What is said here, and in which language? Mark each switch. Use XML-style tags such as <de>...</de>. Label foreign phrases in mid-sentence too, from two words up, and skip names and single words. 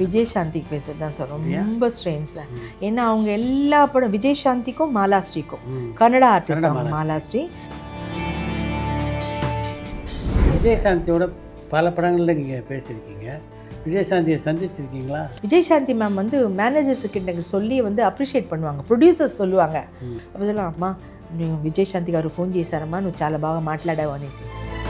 <ta>விஜயசாந்திக்கு பேசுறது தான் சார் ரொம்ப ஸ்ட்ரெயின் சார். ஏன்னா அவங்க எல்லா படம் விஜயசாந்திக்கும் மாலாஸ்ரீக்கும் கன்னடா ஆர்டிஸ்ட் அவங்க மாலாஸ்ரீ. விஜயசாந்தியோட பல படங்களில் நீங்கள் பேசியிருக்கீங்க. விஜயசாந்தியை சந்திச்சிருக்கீங்களா? விஜயசாந்தி மேம் வந்து மேனேஜர்ஸுக்கிட்ட சொல்லி வந்து அப்ரிஷிయేట్ பண்ணுவாங்க, ப்ரொடியூசர்ஸ் சொல்லுவாங்க. அப்போ சொல்லலாம்,</ta> <te>అమ్మా నువ్వు విజయశాంతి గారు ఫోన్ చేశారమ్మా, నువ్వు చాలా బాగా మాట్లాడావు అనేసి.</te>